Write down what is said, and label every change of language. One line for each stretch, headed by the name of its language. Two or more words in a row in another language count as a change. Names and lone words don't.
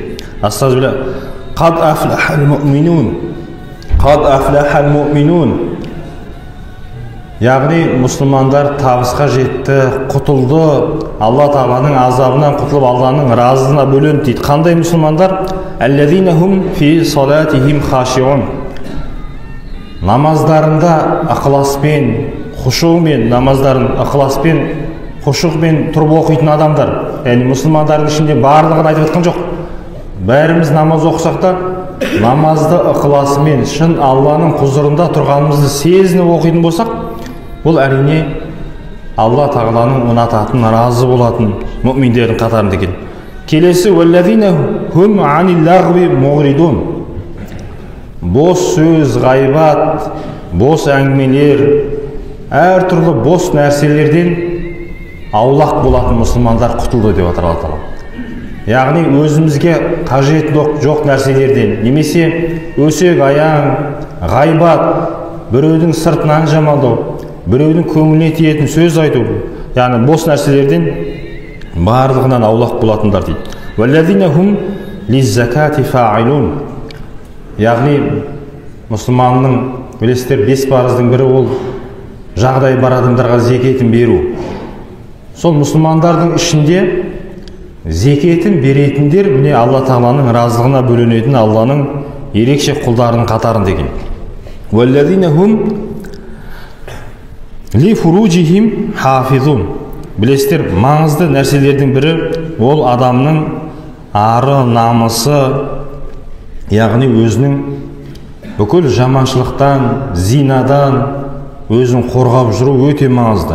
Arabic: أستغفر الله. قد أفلح المؤمنون. قد أفلح المؤمنون.
Kazakh: Яғни мұсылмандар табысқа жетті, құтылды, Алла Тағаланың азабынан құтылып Алланың разылығына бөленді дейді. Қандай мұсылмандар?
Arabic: الذين هم في صلاتهم خاشعون.
Kazakh: Намаздарында ықыласпен, хушумен, намаздарын ықыласпен, хушумен тұрып оқитын адамдар. Яғни мұсылмандардың ішінде барлығын айтып жатқан жоқ. Бәріміз намаз оқысақ та, намазды ықыласымен, шын Алланың құзырында тұрғанымызды сезініп оқитын болсақ, бұл әрине Алла Тағаланың ұнататын, разы болатын мүъминдердің қатарында екен.
Arabic: Келесі والذين هم عن اللغو معرضون.
Kazakh: Бос сөз, ғайбат, бос әңгімелер, әртүрлі бос нәрселерден аулақ болатын мұсылмандар құтылды деп отыр Алла Тағала. Яғни өзімізге қажет жоқ нәрселерден, немесе өсек аяң, ғайбат, біреудің сыртынан жамандау, біреудің көңіліне тиетін сөз айту, яғни бос нәрселерден барлығынан аулақ болатындар дейді.
Arabic: والذين هم للزكاة فاعلون.
Kazakh: Яғни мұсылманның, білесіздер, 5 парыздың бірі ол жағдай бар адамдарға зекетін беру. Сол мұсылмандардың ішінде зекетін беретіндер міне Алла Тағаланың разылығына бөленетін Алланың ерекше құлдарының қатарында екен.
Arabic: والذين هم لفروجهم حافظون.
Kazakh: Білесіздер, маңызды нәрселердің бірі ол адамның ары, намысы, яғни өзінің бүкіл жаманшылықтан, зинадан өзін қорғап жүру өте маңызды.